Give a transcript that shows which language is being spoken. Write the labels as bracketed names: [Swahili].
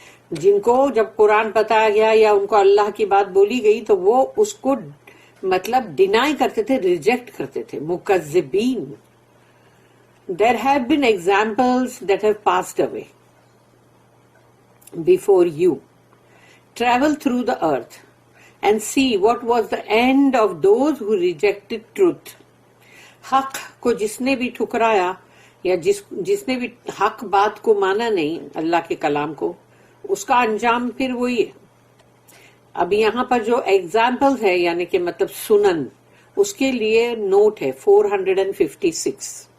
[Urdu] جن کو جب قرآن بتایا گیا یا ان کو اللہ کی بات بولی گئی تو وہ اس کو مطلب ڈینائی کرتے تھے، ریجیکٹ کرتے تھے، مکذبین۔ [English] There have been examples that have passed away before you. Travel through the earth and see what was the end of those who rejected truth. [Urdu] حق کو جس نے بھی ٹھکرایا یا جس نے بھی حق بات کو مانا نہیں، اللہ کے کلام کو، اس کا انجام پھر وہی ہے۔ اب یہاں پر جو ایگزامپل ہے یعنی کہ مطلب سنن، اس کے لیے نوٹ ہے 456،